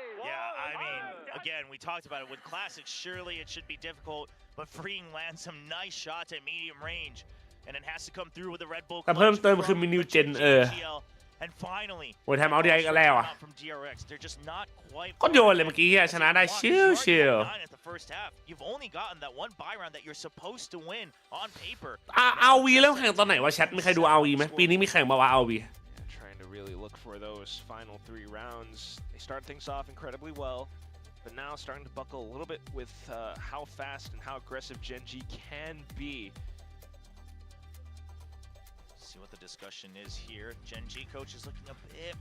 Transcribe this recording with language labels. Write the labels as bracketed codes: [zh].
[en] Yeah, I mean, again, we talked about it with classics. Surely it should be difficult, but Freeing lands some nice shots at medium range, and it has to come through with the Red Bull. [th] แต่เพิ่มเติมคือมีนิวเจน [en] And finally, [th] โอ้ยแทมเอาดีไอก็แล้วอ่ะ [en] from DRX, they're just not quite. [th] ก็โยนเลยเมื่อกี้ชนะได้ชิว [en] At the first half, you've only gotten that 1 buy round that you're supposed to win on paper. [th] เอาวีเริ่มแข่งตอนไหนวะแชทมีใครดูเอาวีไหมปีนี้มีแข่งมาวะเอาวี [en] Trying to really look for those final 3 rounds. They start things off incredibly well, but now starting to buckle a little bit with how fast and how aggressive GENG can be. See what the discussion is here. GENG coach is looking a bit